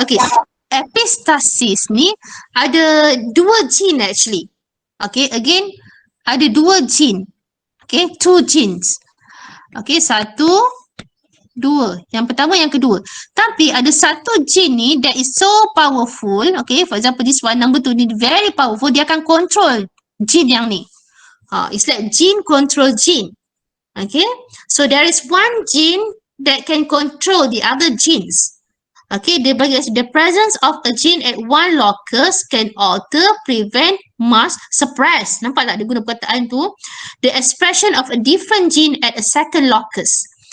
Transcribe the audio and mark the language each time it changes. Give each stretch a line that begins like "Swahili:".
English: Okay, epistasis
Malay: ni ada
English: 2 gene actually. Okay, again,
Malay: ada
English: 2 gene. Okay, 2 genes.
Malay: Okay, 1, 2. Yang pertama, yang kedua. Tapi ada satu
English: gene
Malay: ni
English: that is so powerful. Okay, for example, this one, number 2
Malay: ni
English: very powerful.
Malay: Dia akan
English: control
Malay: gene yang ni.
English: It's like gene control gene. Okay, so there is one gene that can control the other genes. Okay,
Malay: dia bagi
English: the presence of a gene at one locus can alter, prevent, mask, suppress.
Malay: Nampak tak dia guna perkataan tu?
English: The expression of a different gene at a second locus.